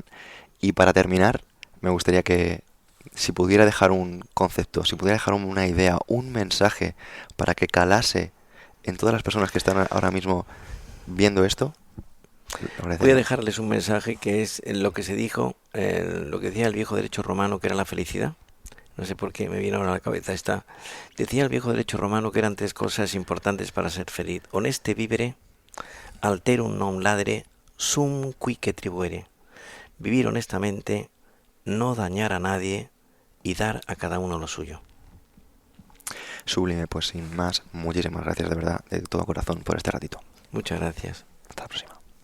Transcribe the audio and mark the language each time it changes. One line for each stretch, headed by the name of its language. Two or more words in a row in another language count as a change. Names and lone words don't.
Spanish: Y para terminar, me gustaría que si pudiera dejar un concepto, si pudiera dejar una idea, un mensaje para que calase en todas las personas que están ahora mismo viendo esto. Voy a dejarles un mensaje que es lo que se dijo, lo que decía el viejo derecho romano, que era la felicidad. No sé por qué me viene ahora a la cabeza esta. Decía el viejo derecho romano que eran 3 cosas importantes para ser feliz:
Latin: honeste vivere, alterum non ladere, sum quique tribuere.
Spanish: Vivir honestamente, no dañar a nadie y dar a cada uno lo suyo. Sublime, pues sin más, muchísimas gracias de verdad, de todo corazón, por este ratito. Muchas gracias. Hasta la próxima.